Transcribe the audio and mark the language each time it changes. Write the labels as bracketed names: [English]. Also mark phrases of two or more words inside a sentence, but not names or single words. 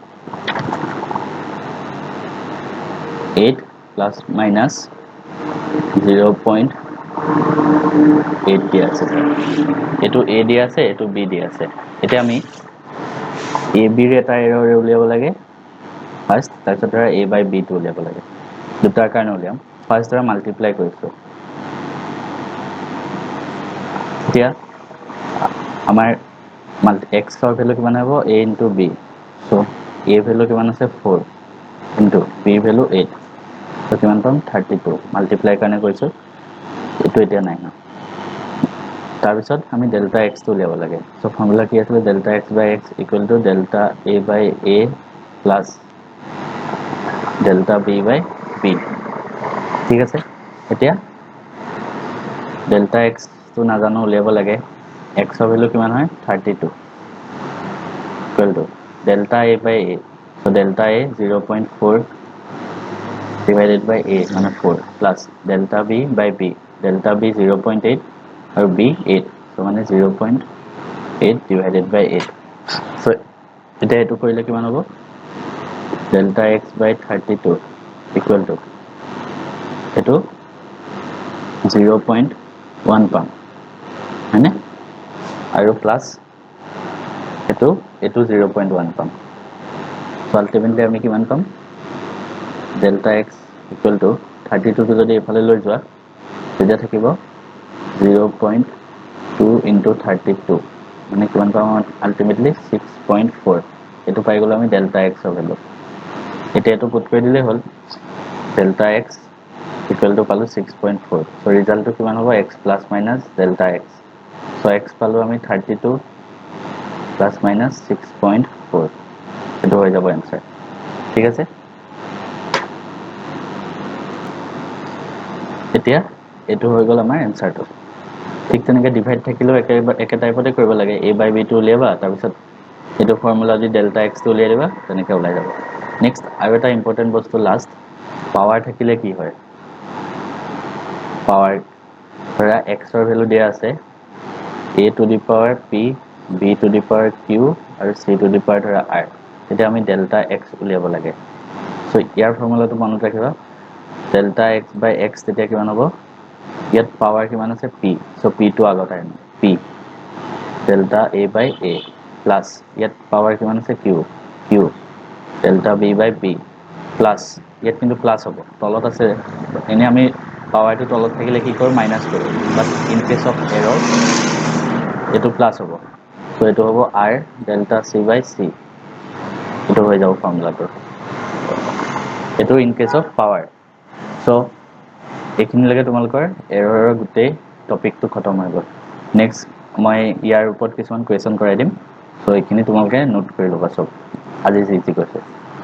[Assamese] 8 প্লাস মাইনাস 0.8 দিয়া আছে এটো a দিয়া আছে এটো b দিয়া আছে এতিয়া আমি a b ৰ এটা এৰৰ উলিয়াব লাগে ফার্স্ট তাৰপিছত ধৰা a বাই b টো উলিয়াব লাগে দুটাৰ কাৰণে উলিয়াম ফার্স্ট ধৰা মাল্টিপ্লাই কৰিছো এতিয়া আমাৰ x ৰ ভ্যালু কিমান হ'ব [English] a into b [Assamese] সো a ভ্যালু কিমান আছে [English] 4 into b [Assamese] ভ্যালু 8 সো কিমান পাম 32 মাল্টিপ্লাই কাৰণে কৰিছো এটো এতিয়া নাই তাৰ পিছত আমি ডেল্টা x টো উলিয়াব লাগে সো ফৰ্মুলা কি আছিল [English] delta x by x equal to delta a by a plus delta b by b [Assamese] ঠিক আছে এতিয়া ডেল্টা x টো নাজানো উলিয়াব লাগে x ৰ ভ্যালু কিমান হয় [English] 32 equal to delta a by a [Assamese] সো ডেল্টা a [English] 0.4 divided by a [Assamese] মানে [English] 4 plus delta b by b delta b 0.8 [Assamese] আৰু b 8 so মানে [English] 0.8 divided by 8 so [Assamese] এটা এটো কৰিলে কিমান হ'ব [English] delta x by 32 equal to [Assamese] এটো 0.1 পাম হয়নে আৰু প্লাস এটো 0.1 পাম [English] so ultimately [Assamese] আমি কিমান পাম [English] delta x equal to 32 to [Assamese] যদি এফালে লৈ যোৱা তেতিয়া থাকিব [English] 0.2 into 32 [Assamese] মানে কিমান পাম আলটিমেটলি 6.4 এটো পাই গলো আমি ডেল্টা x ৰ ভ্যালু এতিয়া এটো পুট কৰি দিলে হল [English] delta x equal to [Assamese] পালো 6.4 সো ৰিজাল্টটো কিমান হ'ব [English] x plus minus delta x [Assamese] সো x পালো আমি [English] 32 plus minus 6.4 [Assamese] এটো হৈ যাব आंसर ঠিক আছে এতিয়া এটো হৈ গল আমাৰ आंसरটো ঠিক তেনেকৈ ডিভাইড থাকিলেও একে টাইপতে কৰিব লাগে a বাই b টো উলিয়াবা তাৰ পিছত এটো ফৰ্মুলা দি ডেল্টা x টো উলিয়াই দিবা তেনেকৈ ওলাই যাব নেক্সট আৰু এটা ইম্পৰ্টেন্ট বস্তু লাষ্ট পাৱাৰ থাকিলে কি হয় পাৱাৰ ধৰা x ৰ ভ্যালু দিয়া আছে [English] a to the power p b to the power q [Assamese] আৰু [English] c to the power [Assamese] ধৰা r তেতিয়া আমি ডেল্টা x উলিয়াব লাগে সো ইয়াৰ ফৰ্মুলাটো মনত ৰাখিবা [English] delta x by x [Assamese] তেতিয়া কিমান হ'ব ইয়াত পাৱাৰ কিমান আছে p সো p টো আগত আহিব [English] p delta a by a [Assamese] প্লাস ইয়াত পাৱাৰ কিমান আছে [English] q q delta b by b [Assamese] প্লাস ইয়াত কিন্তু প্লাস হ'ব তলত আছে এনে আমি পাৱাৰটো তলত থাকিলে কি কৰো মাইনাস কৰো [English] but in case of error [Assamese] এটো প্লাস হ'ব সো এটো হ'ব [English] r delta c by c [Assamese] এটো হৈ যাব ফৰ্মুলাটো এটো [English] in case of power [Assamese] সো এইখিনিলৈকে তোমালোকৰ এৰৰৰ গোটেই টপিকটো খতম হৈ গ'ল নেক্সট মই ইয়াৰ ওপৰত কিছুমান কোৱেশ্চন কৰাই দিম সো এইখিনি তোমালোকে নোট কৰি ল'বা সব আজি যি কৈছে